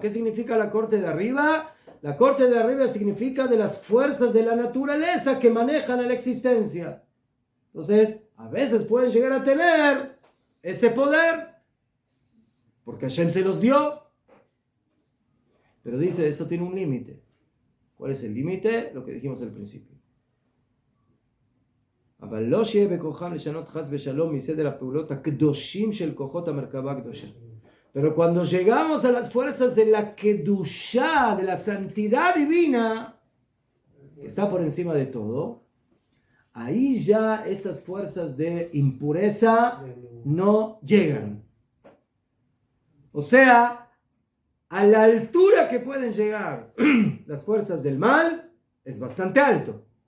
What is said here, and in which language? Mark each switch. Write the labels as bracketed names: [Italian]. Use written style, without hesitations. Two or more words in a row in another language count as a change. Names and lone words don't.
[Spanish] ¿Qué significa la corte de arriba? La corte de arriba significa de las fuerzas de la naturaleza que manejan la existencia. Entonces, a veces pueden llegar a tener ese poder, porque Hashem se los dio. Pero dice, eso tiene un límite. ¿Cuál es el límite? Lo que dijimos al principio. [Hebrew] אבל לא שיהיה בכוחם לשנות חס ושלום מסדר הפעולות הקדושים של כוחות המרכבה הקדושה. [Spanish] Pero cuando llegamos a las fuerzas de la Kedushá, de la santidad divina, que está por encima de todo, ahí ya esas fuerzas de impureza no llegan. O sea, a la altura que pueden llegar las fuerzas del mal es bastante alto.